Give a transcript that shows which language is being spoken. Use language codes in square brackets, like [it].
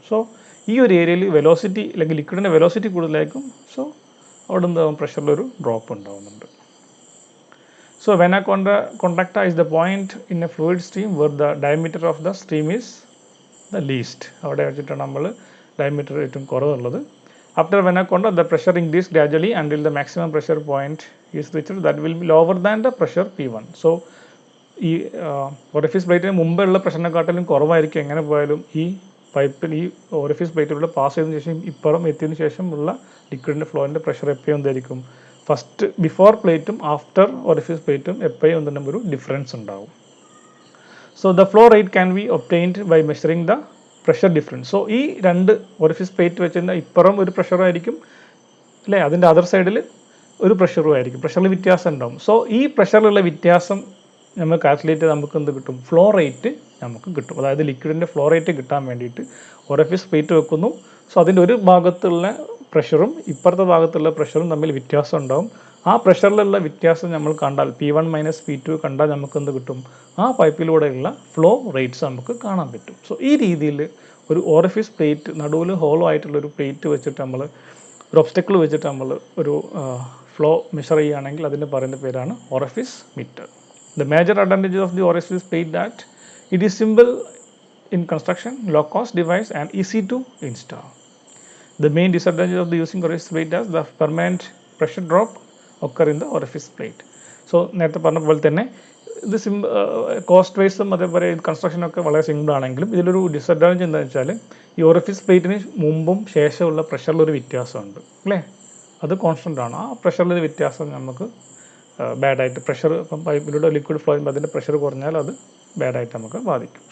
[ml] So ഈ ഒരു ഏരിയയിൽ വെലോസിറ്റി അല്ലെങ്കിൽ ലിക്വിഡിൻ്റെ വെലോസിറ്റി കൂടുതലായിരിക്കും. സോ അവിടെ എന്താകും, പ്രഷറിലൊരു ഡ്രോപ്പ് ഉണ്ടാകുന്നുണ്ട്. [en] So vena contracta is the point in a fluid stream where the diameter of the stream is the least. [ml] അവിടെ വെച്ചിട്ടാണ് നമ്മൾ ഡയമീറ്റർ ഏറ്റവും കുറവുള്ളത്. [en] After vena contracta, the pressure increases gradually until the maximum pressure point is reached. That will be lower than the pressure P1. [ml] So ഈ orifice പ്ലേറ്റിന് മുമ്പുള്ള പ്രഷറിനെക്കാട്ടിലും കുറവായിരിക്കും എങ്ങനെ പോയാലും ഈ പൈപ്പിൽ ഈ orifice പ്ലേറ്റിലൂടെ പാസ് ചെയ്തതിനു ശേഷം ഇപ്പുറം എത്തിയതിനു ശേഷമുള്ള ലിക്വിഡിൻ്റെ ഫ്ലോയിൻ്റെ പ്രഷർ എപ്പോഴും എന്തായിരിക്കും, ഫസ്റ്റ് ബിഫോർ പ്ലേറ്റും ആഫ്റ്റർ orifice പ്ലേറ്റും എപ്പോഴും എന്തെങ്കിലും ഒരു ഡിഫറൻസ് ഉണ്ടാവും. [en] So the flow rate can be obtained by measuring the pressure difference. [ml] So ഈ രണ്ട് orifice പ്ലേറ്റ് വെച്ചിട്ട് ഇപ്പുറം ഒരു പ്രഷറായിരിക്കും അല്ലേ, അതിൻ്റെ അതർ സൈഡിൽ ഒരു പ്രഷറും ആയിരിക്കും, പ്രഷറിൽ വ്യത്യാസം ഉണ്ടാവും. സോ ഈ പ്രഷറിലുള്ള വ്യത്യാസം നമ്മൾ കാൽക്കുലേറ്റ് ചെയ്ത് നമുക്ക് എന്ത് കിട്ടും, ഫ്ലോ റേറ്റ് നമുക്ക് കിട്ടും. അതായത് ലിക്വിഡിൻ്റെ ഫ്ലോ റേറ്റ് കിട്ടാൻ വേണ്ടിയിട്ട് orifice പ്ലേറ്റ് വെക്കുന്നു. സോ അതിൻ്റെ ഒരു ഭാഗത്തുള്ള പ്രഷറും ഇപ്പുറത്തെ ഭാഗത്തുള്ള പ്രഷറും തമ്മിൽ വ്യത്യാസം ഉണ്ടാവും. ആ പ്രഷറിലുള്ള വ്യത്യാസം നമ്മൾ കണ്ടാൽ P1 - P2 കണ്ടാൽ നമുക്ക് എന്ത് കിട്ടും, ആ പൈപ്പിലൂടെയുള്ള ഫ്ലോ റേറ്റ്സ് നമുക്ക് കാണാൻ പറ്റും. സോ ഈ രീതിയിൽ ഒരു orifice പ്ലേറ്റ് നടുവിൽ ഹോളോ ആയിട്ടുള്ളൊരു പ്ലേറ്റ് വെച്ചിട്ട് നമ്മൾ ഒരു ഒബ്സ്റ്റക്കിൾ വെച്ചിട്ട് നമ്മൾ ഒരു ഫ്ലോ മെഷർ ചെയ്യുകയാണെങ്കിൽ അതിന് പറയുന്ന പേരാണ് orifice meter. [en] The major advantages of the orifice plate that it is simple in construction, low cost device and easy to install. The main disadvantage of the using orifice plate is the permanent pressure drop occur in the orifice plate. [ml] So നേരത്തെ പറഞ്ഞ പോലെ തന്നെ ഇത് cost വൈസും അതേപോലെ കൺസ്ട്രക്ഷനൊക്കെ വളരെ simple ആണെങ്കിലും ഇതിലൊരു disadvantage എന്താണെന്ന് വെച്ചാൽ ഈ orifice പ്ലേറ്റിന് മുമ്പും ശേഷമുള്ള പ്രഷറിലൊരു വ്യത്യാസമുണ്ട് അല്ലേ, അത് കോൺസ്റ്റൻ്റ് ആണ്. ആ പ്രഷറിലൊരു വ്യത്യാസം നമുക്ക് ബാഡായിട്ട് പ്രഷർ ഇപ്പം പൈപ്പിലൂടെ ലിക്വിഡ് ഫ്ലോ ചെയ്യുമ്പോൾ അതിൻ്റെ പ്രഷർ കുറഞ്ഞാൽ അത് ബാഡായിട്ട് നമുക്ക് ബാധിക്കും.